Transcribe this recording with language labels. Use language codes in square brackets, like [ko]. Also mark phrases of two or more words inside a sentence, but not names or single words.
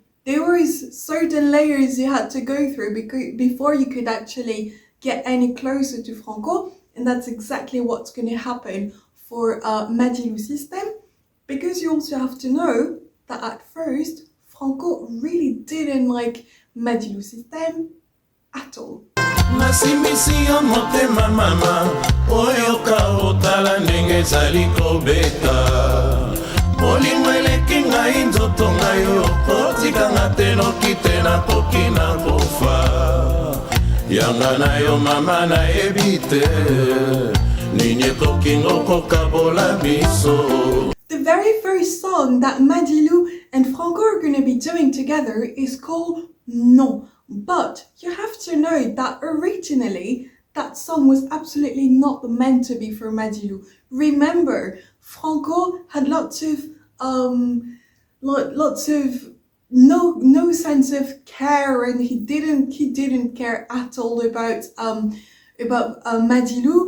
[en] there was certain layers you had to go through before you could actually get any closer to Franco, and that's exactly what's going to happen for Madilu System, because you also have to know that at first Franco really didn't like Madilu System at all. [ln] nasimisi yo motema mama oyoka otala ndenge ezali kobeta bolingo eleki ngai nzoto ngai yo otikanga te noki te nakoki na kofa yanga na yo mama nayebi te nini ekoki ngokokabola biso. [en] The very first song that Madilu and Franco are going to be doing together is called Non. But you have to know that originally that song was absolutely not meant to be for Madilu. Remember, Franco had lots of no sense of care, and he didn't care at all about Madilu.